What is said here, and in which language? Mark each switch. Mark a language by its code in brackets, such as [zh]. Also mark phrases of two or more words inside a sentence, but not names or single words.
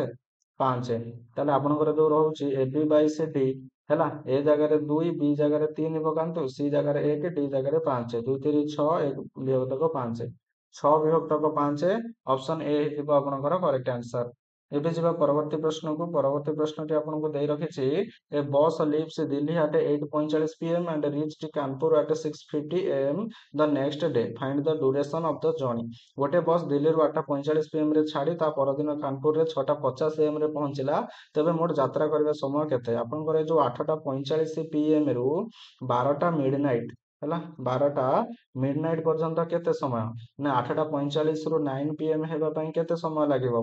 [or] 5। ତାହେଲେ ଆପଣଙ୍କର ଯୋଉ ରହୁଛି ab ବାଇ cd ହେଲା, a ଜାଗାରେ 2, b ଜାଗାରେ 3 ପକାନ୍ତୁ, c ଜାଗାରେ 1, d ଜାଗାରେ 5, 2 3 6, 1 ବିଭକ୍ତକ 5, 6 ବିଭକ୍ତକ 5 [en] option A [or] ହେଇଯିବ ଆପଣଙ୍କର [en] correct answer. [or] ଏବେ ଯିବା ପରବର୍ତ୍ତୀ ପ୍ରଶ୍ନକୁ। ପରବର୍ତ୍ତୀ ପ୍ରଶ୍ନଟି ଆପଣଙ୍କୁ ଦେଇ ରଖିଛି [en] a bus leaves ଦିଲ୍ଲୀ at 8:45 PM and reached କାନପୁର at 6:50 AM the next day. Find the duration of the journey. [or] ଗୋଟେ ବସ୍ ଦିଲ୍ଲୀରୁ 8:45 PM ରେ ଛାଡ଼ି ତା ପରଦିନ କାନପୁରରେ 6:50 AM ରେ ପହଞ୍ଚିଲା, ତେବେ ମୋଟ ଯାତ୍ରା କରିବା ସମୟ କେତେ? ଆପଣଙ୍କର ଏ ଯୋଉ 8:45 PM ରୁ 12ଟା ମିଡନାଇଟ୍ ହେଲା, 12ଟା ମିଡନାଇଟ୍ ପର୍ଯ୍ୟନ୍ତ କେତେ ସମୟ? ନା 8:45 ରୁ 9 PM ହେବା ପାଇଁ କେତେ ସମୟ ଲାଗିବ?